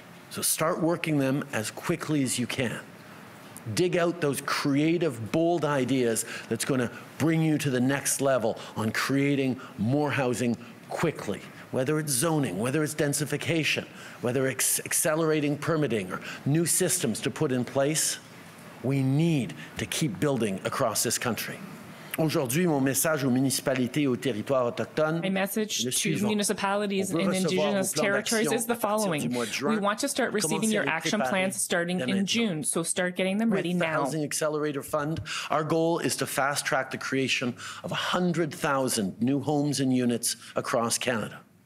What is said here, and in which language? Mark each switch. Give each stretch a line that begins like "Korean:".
English: So start working them as quickly as you can. Dig out those creative, bold ideas that's going to bring you to the next level on creating more housing quickly. Whether it's zoning, whether it's densification, whether it's accelerating permitting or new systems to put in place, we need to keep building across this country.
French: Aujourd'hui, mon message aux municipalités et aux territoires autochtones.
English: My message to municipalities and Indigenous territories is the following. We want to start receiving your action plans starting in June, so start getting them ready now. With the Housing Accelerator Fund, our goal is to fast-track the creation of 100,000 new homes and units across Canada.